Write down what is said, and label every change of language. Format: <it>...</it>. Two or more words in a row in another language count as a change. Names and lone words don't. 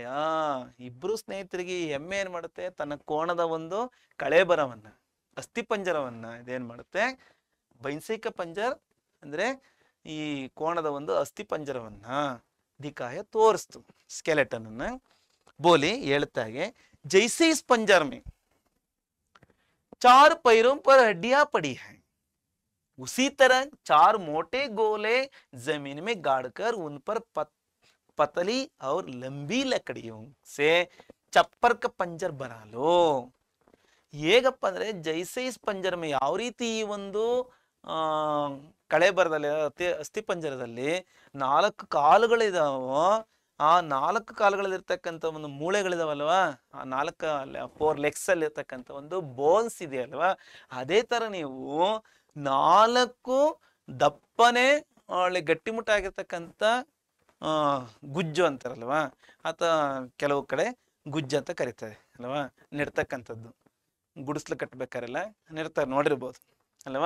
<kn>ಇಬ್ರು ಸ್ನೇಹಿತರಿಗೆ ಎಮ್ಮೆ ಏನ್ ಮಾಡುತ್ತೆ, ತನ್ನ ಕೋಣದ ಒಂದು ಕಳೇಬರವನ್ನ, ಅಸ್ಥಿ ಪಂಜರವನ್ನ ಇದೇನ್ ಮಾಡುತ್ತೆ,</kn> <hi>भैंसे का पंजर</hi> <kn>ಅಂದ್ರೆ ಈ ಕೋಣದ ಒಂದು ಅಸ್ಥಿ ಪಂಜರವನ್ನ ದಿಕ್ಕಾಯ ತೋರಿಸ್ತು, ಸ್ಕೆಲೆಟನ್ ಅನ್ನ.</kn> <hi>ಬೋಲಿ ಹೇಳ್ತಾಗೆ, जैसे इस पंजर में 4 पैरों पर हड्डियां पड़ी हैं, उसी तरह 4 मोटे गोले जमीन में गाड़कर उन पर पतली और लंबी लकड़ियों से चप्पर का पंजर बना लो.</hi> <kn>ಹೇಗಪ್ಪ ಅಂದ್ರೆ</kn> <hi>जैसे इस पंजर में,</hi> <kn>ಯಾವ ರೀತಿ ಈ ಒಂದು ಕಳೇಬರದಲ್ಲಿ ಅಸ್ಥಿ ಪಂಜರದಲ್ಲಿ 4 ಕಾಲುಗಳಿದಾವೋ, ಆ 4 ಕಾಲುಗಳಲ್ಲಿರ್ತಕ್ಕಂಥ ಒಂದು ಮೂಳೆಗಳಿದಾವಲ್ವಾ, ಆ 4 ಲೆಗ್ಸ್ ಅಲ್ಲಿ ಇರ್ತಕ್ಕಂಥ ಒಂದು ಬೋನ್ಸ್ ಇದೆಯಲ್ವಾ, ಅದೇ ತರ ನೀವು 4 ದಪ್ಪನೆ ಒಳ್ಳೆ ಗಟ್ಟಿಮುಟ್ಟಾಗಿರ್ತಕ್ಕಂಥ ಗುಜ್ಜು ಅಂತಾರಲ್ವಾ, ಅಥವಾ ಕೆಲವು ಕಡೆ ಗುಜ್ಜು ಅಂತ ಕರೀತಾರೆ ಅಲ್ವಾ, ನೆಡ್ತಕ್ಕಂಥದ್ದು, ಗುಡಿಸ್ಲು ಕಟ್ಟಬೇಕಾರೆಲ್ಲ ನೆಡ್ತಾರೆ, ನೋಡಿರ್ಬೋದು ಅಲ್ವಾ.</kn>